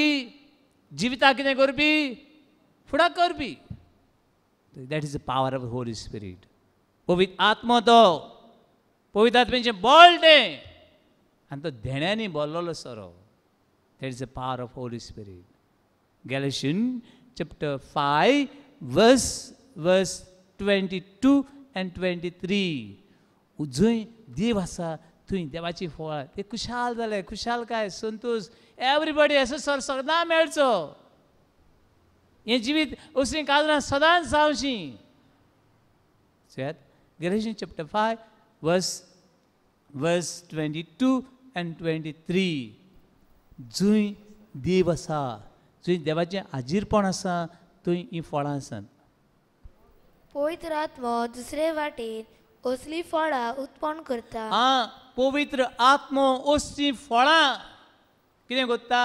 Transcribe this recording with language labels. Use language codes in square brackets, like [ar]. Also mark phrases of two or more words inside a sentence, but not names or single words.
[kok] जिविताक कितें करपी? फुडाक करपी. [en] That is the power of Holy Spirit. [kok] पवित्र आत्मो तो. पवित्र आत्म्याचें बळ तें. आनी तो धेण्यांनी भरलेलो सोरो. [en] That is the power of Holy Spirit. Galatians chapter 5 verse 22 and 23. [kok] जंय देव आसा थंय देवाची फळां ते खुशाल जाले. खुशालकाय, संतोष. एवरीबडी असो सर सदां मेळचो. हें जिवीत असलीं काजरां सदांच जावचीं. [en] Galatians chapter 5 verse 22 and 23. [kok] जंय देव आसा, जंय देवाचें आजीरपण आसा थंय हीं फळां आसात. पवित्र आत्मो दुसरे वाटेन असली फळां उत्पन्न करता. पवित्र आत्मो असलीं फळां कितें करता?